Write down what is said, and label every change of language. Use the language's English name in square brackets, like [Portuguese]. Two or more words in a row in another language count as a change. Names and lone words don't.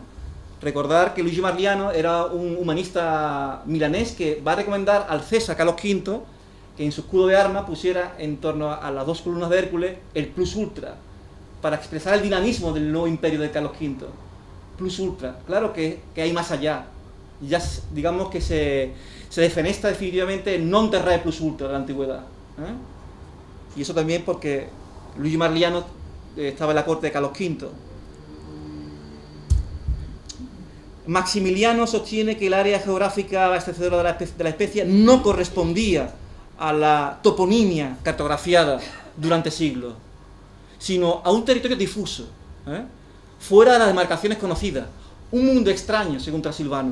[Spanish] Recordar que Luigi Marliano era un humanista milanés que va a recomendar al César Carlos V que en su escudo de armas pusiera en torno a las dos columnas de Hércules el [Latin] plus ultra, [Spanish] para expresar el dinamismo del nuevo imperio de Carlos V. [Latin] Plus ultra, [Spanish] claro que hay más allá. Ya digamos que se defenestra definitivamente el [Latin] non terrae plus ultra [Spanish] de la antigüedad. Y eso también porque Luigi Marliano estaba en la corte de Carlos V. Maximiliano sostiene que el área geográfica abastecedora de la especie no correspondía a la toponimia cartografiada durante siglos, sino a un territorio difuso, fuera de las demarcaciones conocidas, un mundo extraño, según Transilvano.